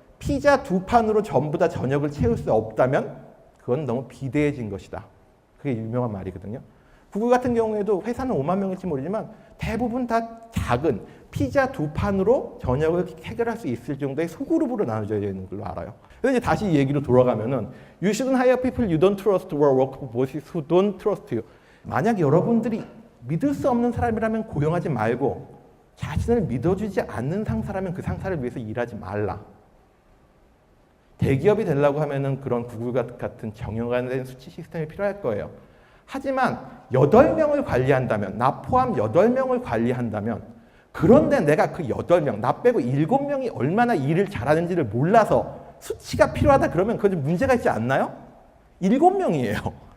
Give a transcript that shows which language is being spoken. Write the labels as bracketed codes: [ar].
[ko] 피자 2판으로 전부 다 저녁을 채울 수 없다면 그건 너무 비대해진 것이다. 그게 유명한 말이거든요. 구글 같은 경우에도 회사는 5만 명일지 모르지만 대부분 다 작은 피자 2판으로 저녁을 해결할 수 있을 정도의 소그룹으로 나눠져 있는 걸로 알아요. 그래서 이제 다시 이 얘기로 돌아가면은 [en] You shouldn't hire people you don't trust or work for bosses who don't trust you. [ko] 만약 여러분들이 믿을 수 없는 사람이라면 고용하지 말고 자신을 믿어주지 않는 상사라면 그 상사를 위해서 일하지 말라. 대기업이 되려고 하면은 그런 구글 같은 정형화된 수치 시스템이 필요할 거예요. 하지만 8명을 관리한다면, 나 포함 8명을 관리한다면 그런데 내가 그 8명, 나 빼고 7명이 얼마나 일을 잘하는지를 몰라서 수치가 필요하다 그러면 그건 좀 문제가 있지 않나요? 7명이에요.